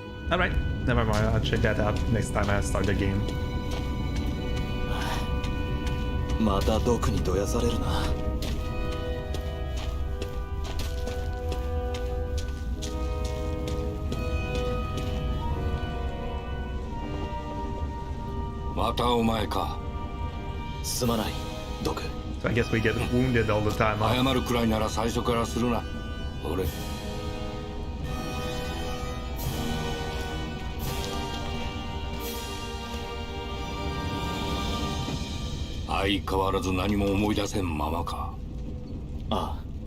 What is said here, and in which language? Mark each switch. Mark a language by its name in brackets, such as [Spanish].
[English] Alright, never mind, I'll check that out next time I start the game. [Japanese] また毒にどやされるな。またお前か。すまない、毒。 [English] So I guess we get wounded all the time, huh? [Japanese] 謝るくらいなら最初からするな。俺。相変わらず何も思い出せんままか。ああ。